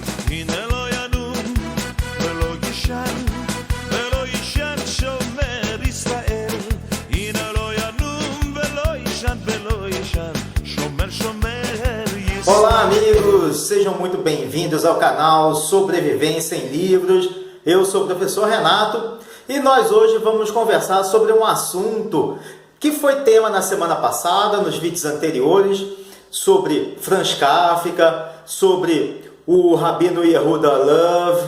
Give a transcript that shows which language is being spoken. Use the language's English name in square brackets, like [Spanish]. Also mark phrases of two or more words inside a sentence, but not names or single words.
[Hebrew] הנה לא ינום ולא יישן ולא יישן שומר ישראל. הנה לא ינום ולא יישן ולא יישן שומר ישראל. [Portuguese] Olá, amigos! Sejam muito bem-vindos ao canal Sobrevivência em Livros. Eu sou o professor Renato e nós hoje vamos conversar sobre um assunto que foi tema na semana passada, nos vídeos anteriores, sobre Franz Kafka, sobre o Rabino Yehuda Lev.